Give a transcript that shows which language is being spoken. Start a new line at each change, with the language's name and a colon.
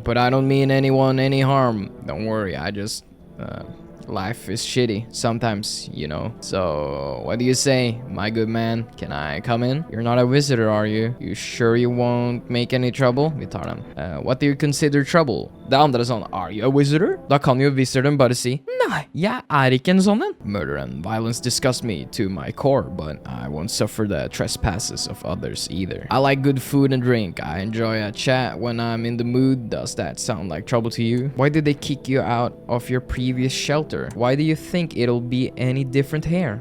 English: But I don't mean anyone any harm. Don't worry, I just... life is shitty sometimes, you know. So, what do you say, my good man? Can I come in? You're not a visitor, are you? You sure you won't make any trouble?
Norwegian: Vi tar den.
English: What do you consider trouble?
Norwegian: Det andre er sånn,
English: are you a visitor?
Norwegian: Da kan jo visitoren bare si, nei, jeg er ikke en sånn en.
English: Murder and violence disgust me to my core, but I won't suffer the trespasses of others either. I like good food and drink. I enjoy a chat when I'm in the mood. Does that sound like trouble to you? Why did they kick you out of your previous shelter? Why do you think it'll be any different here?